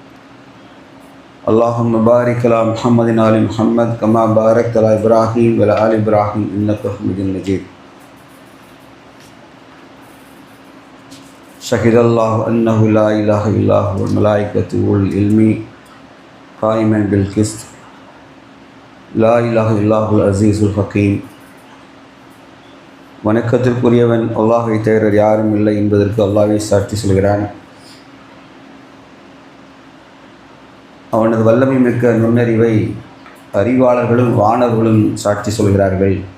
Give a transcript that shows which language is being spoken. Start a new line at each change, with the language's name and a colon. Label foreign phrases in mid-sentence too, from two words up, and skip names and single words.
Arabic: اللهم بارك على محمد وآل محمد كما باركت على إبراهيم وعلى آل إبراهيم إنك حميد مجيد. شهد الله أنه لا إله إلا هو والملائكة أولو العلم قائما بالقسط لا إله إلا هو العزيز الحكيم.
Tamil: வணக்கத்திற்குரியவன் அல்லாஹ்வை தவிர யாரும் இல்லை என்பதற்கு அல்லாஹ்வை சாட்சி சொல்கிறான். அவனது வல்லமை மிக்க நுண்ணறிவை அறிவாளர்களும் வானவர்களும் சாட்சி சொல்கிறார்கள்.